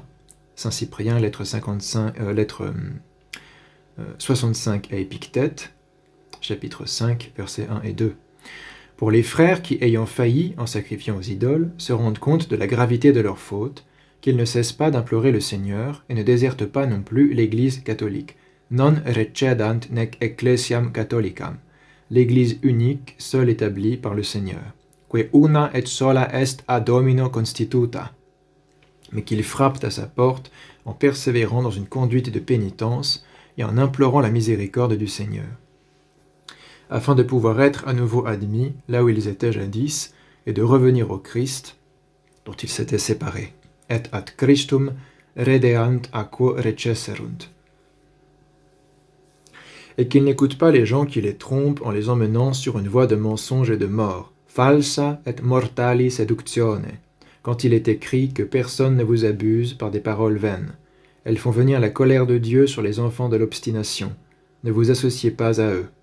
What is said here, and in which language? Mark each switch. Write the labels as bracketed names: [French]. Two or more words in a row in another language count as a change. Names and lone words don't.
[French] Saint Cyprien, lettre 65 à Épictète, chapitre 5, versets 1 et 2. Pour les frères qui, ayant failli en sacrifiant aux idoles, se rendent compte de la gravité de leur faute, qu'ils ne cessent pas d'implorer le Seigneur et ne désertent pas non plus l'Église catholique. [Latin] Non recedant nec ecclesiam catholicam, [French] l'Église unique, seule établie par le Seigneur. [Latin] Que una et sola est a Domino constituta, [French] mais qu'ils frappent à sa porte en persévérant dans une conduite de pénitence et en implorant la miséricorde du Seigneur, afin de pouvoir être à nouveau admis là où ils étaient jadis, et de revenir au Christ, dont ils s'étaient séparés. [Latin] Et ad Christum redeant aquo recesserunt. [French] Et qu'ils n'écoutent pas les gens qui les trompent en les emmenant sur une voie de mensonge et de mort. [Latin] Falsa et mortali seductione. [French] Quand il est écrit que personne ne vous abuse par des paroles vaines. Elles font venir la colère de Dieu sur les enfants de l'obstination. Ne vous associez pas à eux.